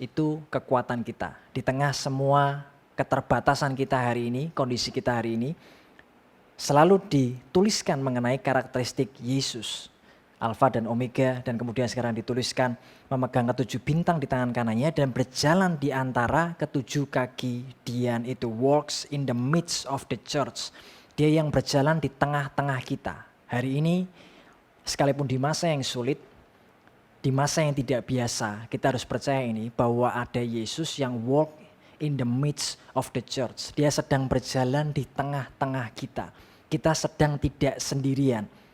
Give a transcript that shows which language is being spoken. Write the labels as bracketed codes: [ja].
[id] Itu kekuatan kita. Di tengah semua keterbatasan kita hari ini, kondisi kita hari ini, selalu dituliskan mengenai karakteristik Yesus. Alfa dan Omega, dan kemudian sekarang dituliskan memegang ke-7 bintang di tangan kanannya dan berjalan di antara ke-7 kaki dian itu. [en] Walks in the midst of the church. [id] Dia yang berjalan di tengah-tengah kita. Hari ini sekalipun di masa yang sulit, di masa yang tidak biasa, kita harus percaya ini bahwa ada Yesus yang [en] walk in the midst of the church. [id] Dia sedang berjalan di tengah-tengah kita. Kita sedang tidak sendirian.